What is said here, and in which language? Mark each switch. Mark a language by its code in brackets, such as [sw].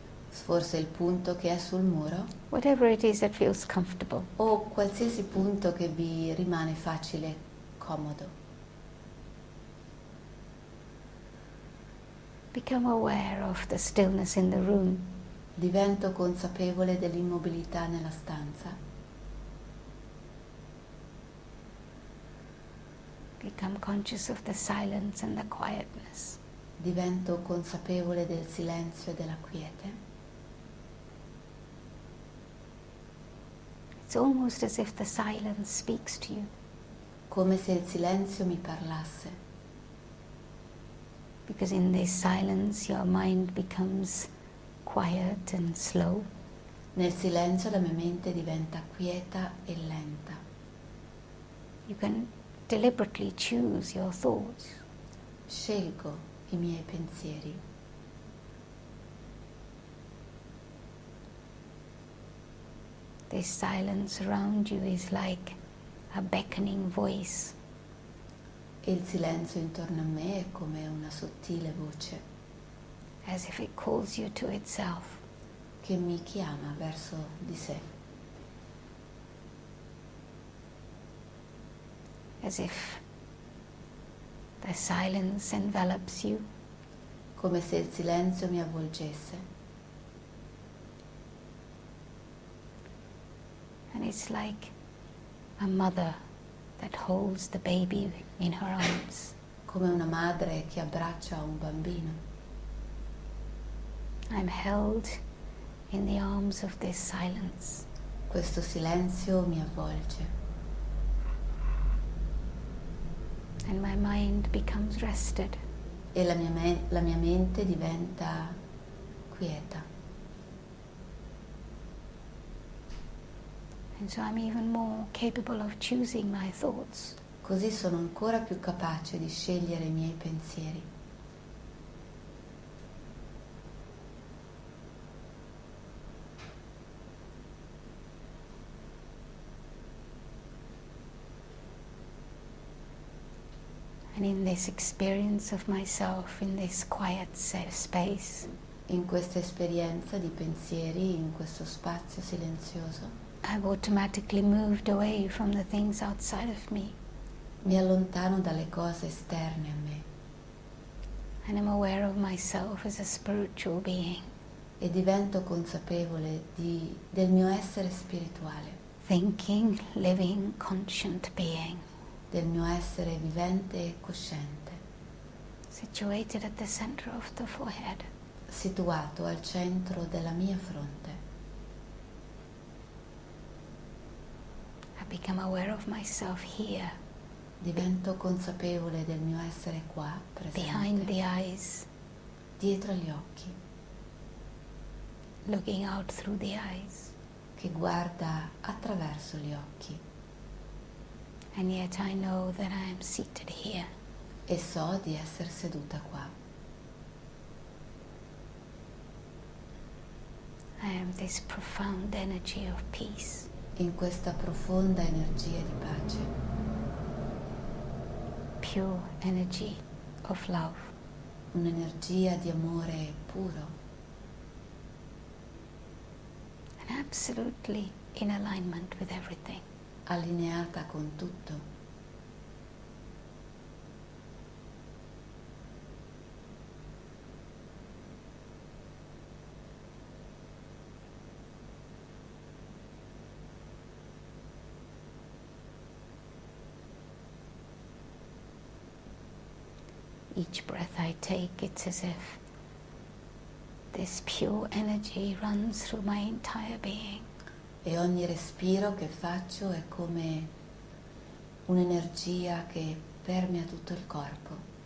[it] forse il punto che è sul muro, [en] whatever it is that feels comfortable. [it] o qualsiasi punto che vi rimane facile, comodo. [en] Become aware of the stillness in the room. [it] Divento consapevole dell'immobilità nella stanza. [en] Become conscious of the silence and the quietness. [it] Divento consapevole del silenzio e della quiete. [en] It's almost as if the silence speaks to you. [it] Come se il silenzio mi parlasse. [en] Because in this silence your mind becomes quiet and slow. [it] Nel silenzio la mia mente diventa quieta e lenta. [en] You can deliberately choose your thoughts. [it] Scelgo i miei pensieri. [en] This silence around you is like a beckoning voice. [it] E il silenzio intorno a me è come una sottile voce [en] As if it calls you to itself. [it] che mi chiama verso di sé, [en] As if the silence envelops you. [it] come se il silenzio mi avvolgesse. [en] And it's like a mother that holds the baby in her arms. [it] Come una madre che abbraccia un bambino. [en] I'm held in the arms of this silence. [it] Questo silenzio mi avvolge [en] And my mind becomes rested. [it] e la mia mente diventa quieta. [en] And so I'm even more capable of choosing my thoughts. [it] Così sono ancora più capace di scegliere i miei pensieri. [en] And in this experience of myself, in this quiet safe space, [it] In questa esperienza di pensieri, in questo spazio silenzioso, [en] I've automatically moved away from the things outside of me. [it] mi allontano dalle cose esterne a me [en] And I'm aware of myself as a spiritual being, [it] e divento consapevole del mio essere spirituale, [en] thinking, living, conscient being, [it] del mio essere vivente e cosciente, [en] situated at the center of the forehead. [it] situato al centro della mia fronte. [en] I become aware of myself here, [it] Divento consapevole del mio essere qua, [en] behind the [it] presente, [en] eyes, [it] dietro agli occhi, [en] looking out through the eyes. [it] che guarda attraverso gli occhi. [en] And yet I know that I am seated here. [it] E so di essere seduta qua. [en] I am this profound energy of peace. [it] In questa profonda energia di pace, [en] Pure energy of love. [it] un'energia di amore puro, [en] And absolutely in alignment with everything. [it] allineata con tutto. [en] Each breath I take, it's as if this pure energy runs through my entire being. [it] E ogni respiro che faccio è come un'energia che permea tutto il corpo.